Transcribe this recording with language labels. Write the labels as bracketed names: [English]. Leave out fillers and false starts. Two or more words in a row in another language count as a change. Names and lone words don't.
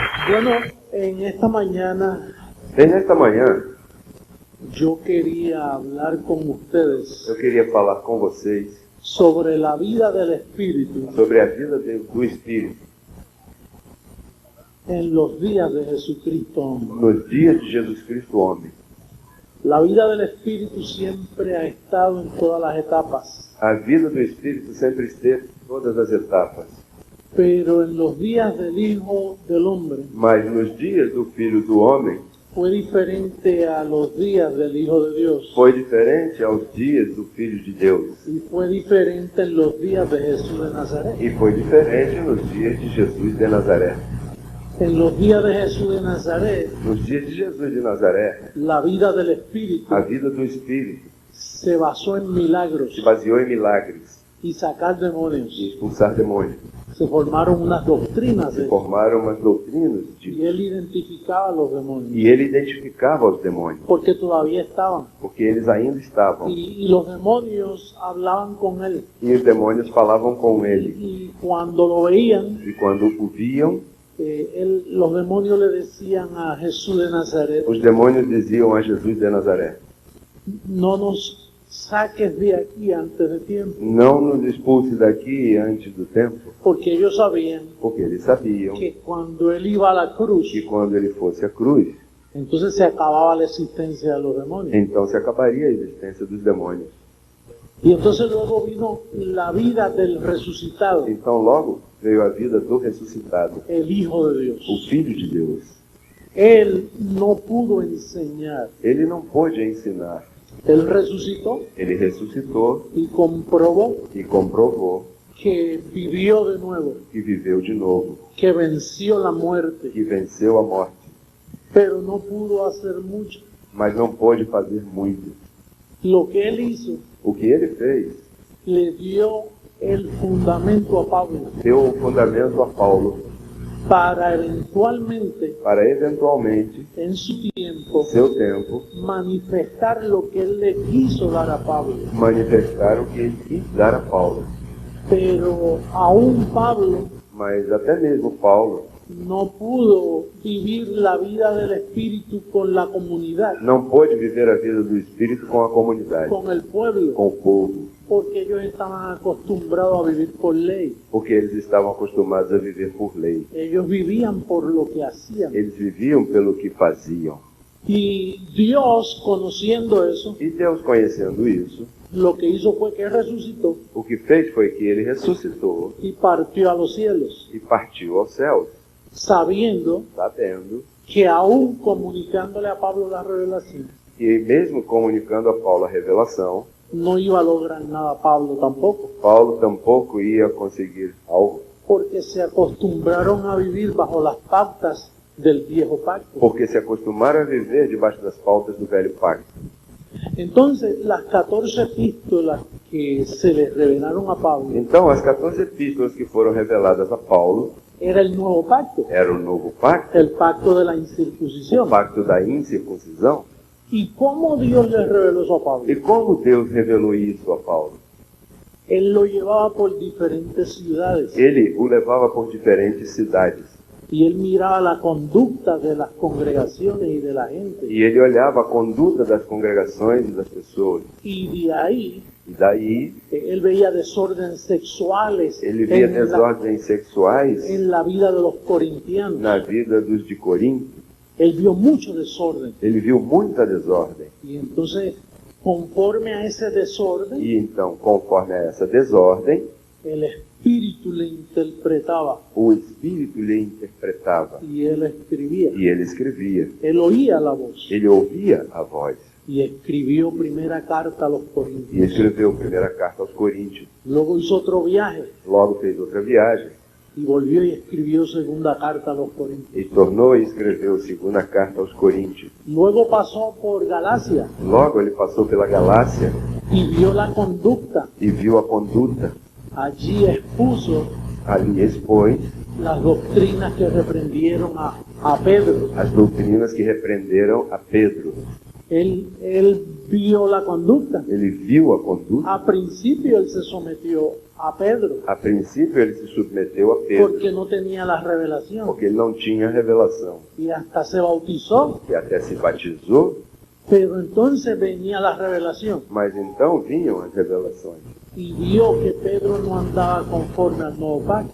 [Spanish] Bueno, en esta mañana [Portuguese] Nesta manhã, [Spanish] yo quería hablar con ustedes [Portuguese] eu queria falar com vocês [Spanish] sobre la vida del Espíritu [Portuguese] sobre a vida do Espírito [Spanish] en los días de Jesucristo hombre. [Portuguese] nos dias de Jesus Cristo homem. [Spanish] La vida del Espíritu siempre ha estado en todas las etapas, [Portuguese] A vida do Espírito sempre esteve em todas as etapas, [Spanish] pero en los días del Hijo del Hombre [Portuguese] mas nos dias do Filho do Homem [Spanish] fue diferente a los días del Hijo de Dios [Portuguese] foi diferente aos dias do Filho de Deus [Spanish] y fue diferente en los días de Jesús de Nazaret. [Portuguese] e foi diferente nos dias de Jesus de Nazaré. [Spanish] En los días de Jesús de Nazaret, [Portuguese] Nos dias de Jesus de Nazaré, [Spanish] la vida del Espíritu [Portuguese] a vida do Espírito [Spanish] se basó en milagros [Portuguese] se baseou em milagres [Spanish] y sacar demonios. [Portuguese] e expulsar demônios. [Spanish] Se formaron unas doctrinas [Portuguese] Se formaram umas doutrinas [Spanish] y él identificaba a los demonios [Portuguese] e ele identificava os demônios, [Spanish] porque todavía estaban [Portuguese] porque eles ainda estavam. [Spanish] y los demonios hablaban con él [Portuguese] E os demônios falavam com ele. [Spanish] y cuando lo veían [Portuguese] E quando o viam, [Spanish] los demonios le decían a Jesús de Nazaret: [Portuguese] os demônios diziam a Jesus de Nazaré: [Spanish] no nos saques de aquí antes de tiempo, [Portuguese] não nos expulse daqui antes do tempo, [Spanish] porque ellos sabían [Portuguese] porque eles sabiam [Spanish] que cuando él iba a la cruz [Portuguese] que quando ele fosse à cruz, [Spanish] entonces se acababa la existencia de los demonios. [Portuguese] então se acabaria a existência dos demônios. [Spanish] Y entonces luego vino la vida del resucitado, [Portuguese] Então logo veio a vida do ressuscitado, [Spanish] el Hijo de [Portuguese] o [Spanish] Dios. [Portuguese] Filho de Deus. [Spanish] Él no pudo enseñar, [Portuguese] Ele não pôde ensinar, [Spanish] él resucitó [Portuguese] ele ressuscitou [Spanish] y comprobó [Portuguese] e comprovou [Spanish] que vivió de nuevo, [Portuguese] que viveu de novo, [Spanish] que venció la muerte, [Portuguese] que venceu a morte, [Spanish] pero no pudo hacer mucho. [Portuguese] mas não pôde fazer muito. [Spanish] Lo que él hizo [Portuguese] O que ele fez [Spanish] le dio el fundamento a Pablo [Portuguese] deu o fundamento a Paulo [Spanish] para eventualmente, [Portuguese] para eventualmente, [Spanish] en su [Portuguese] em [Spanish] tiempo, [Portuguese] seu tempo, [Spanish] manifestar lo que él le quiso dar a Pablo. [Portuguese] manifestar o que ele quis dar a Paulo. [Spanish] Pero aún Pablo [Portuguese] Mas até mesmo Paulo [Spanish] no pudo vivir la vida del Espíritu con la comunidad, [Portuguese] não pôde viver a vida do Espírito com a comunidade, [Spanish] con el pueblo, [Portuguese] com o povo, [Spanish] porque ellos estaban acostumbrados a vivir por ley. [Portuguese] porque eles estavam acostumados a viver por lei. [Spanish] Ellos vivían por lo que hacían. [Portuguese] Eles viviam pelo que faziam. [Spanish] Y Dios, conociendo eso, [Portuguese] E Deus, conhecendo isso, [Spanish] lo que hizo fue que resucitó [Portuguese] o que fez foi que ele ressuscitou [Spanish] y partió a los cielos, [Portuguese] e partiu aos céus, [Spanish] sabiendo [Portuguese] sabendo [Spanish] que aún comunicándole a Pablo la revelación, [Portuguese] que mesmo comunicando a Paulo a revelação, [Spanish] no iba a lograr nada Pablo tampoco, [Portuguese] Paulo tampouco ia conseguir algo, [Spanish] porque se acostumbraron a vivir bajo las pautas del viejo pacto. [Portuguese] porque se acostumaram a viver debaixo das pautas do velho pacto. [Spanish] Entonces, las 14 epístolas que se les revelaron a Pablo [Portuguese] Então, as 14 epístolas que foram reveladas a Paulo [Spanish] era el nuevo pacto, [Portuguese] era o novo pacto, [Spanish] el pacto de la [Portuguese] o [Spanish] incircuncisión. [Portuguese] pacto da incircuncisão. [Spanish] ¿Y cómo Dios les reveló eso a Pablo? [Portuguese] E como Deus revelou isso a Paulo? [Spanish] Él lo llevaba por diferentes ciudades [Portuguese] Ele o levava por diferentes cidades [Spanish] y él miraba la conducta de las congregaciones y de la gente. [Portuguese] e ele olhava a conduta das congregações e das pessoas. [Spanish] Y de ahí [Portuguese] E daí [Spanish] él veía desórdenes sexuales [Portuguese] ele via [Spanish] en [Portuguese] desordens sexuais [Spanish] la vida de los corintianos. [Portuguese] na vida dos de Corinto. [Spanish] Él vio mucho desorden. [Portuguese] Ele viu muita desordem. [Spanish] Y entonces, conforme a ese desorden, [Portuguese] E então, conforme a essa desordem, [Spanish] el Espíritu le interpretaba [Portuguese] o Espírito lhe interpretava [Spanish] y él escribía. [Portuguese] e ele escrevia. [Spanish] Él oía la voz [Portuguese] Ele ouvia a voz [Spanish] y escribió primera carta a los [Portuguese] e [Spanish] corintios. [Portuguese] escreveu a primeira carta aos Coríntios. [Spanish] Luego hizo otro viaje [Portuguese] Logo fez outra viagem [Spanish] y volvió y escribió segunda carta a los corintios. [Portuguese] e tornou e escreveu a segunda carta aos Coríntios. [Spanish] Luego pasó por Galacia [Portuguese] Logo ele passou pela Galácia [Spanish] y vio la conducta. [Portuguese] e viu a conduta. [Spanish] Allí expuso [Portuguese] Ali expôs [Spanish] las doctrinas que reprendieron a Pedro. [Portuguese] as doutrinas que repreenderam a Pedro. [Spanish] Él vio la conducta. [Portuguese] Ele viu a conduta. [Spanish] A principio él se sometió a Pedro [Portuguese] A princípio ele se submeteu a Pedro, [Spanish] porque no tenía la revelación [Portuguese] porque ele não tinha revelação. [Spanish] y hasta se bautizó, [Portuguese] E até se batizou, [Spanish] pero entonces venía la revelación [Portuguese] mas então vinham as revelações. [Spanish] y vio que Pedro no andaba conforme al nuevo pacto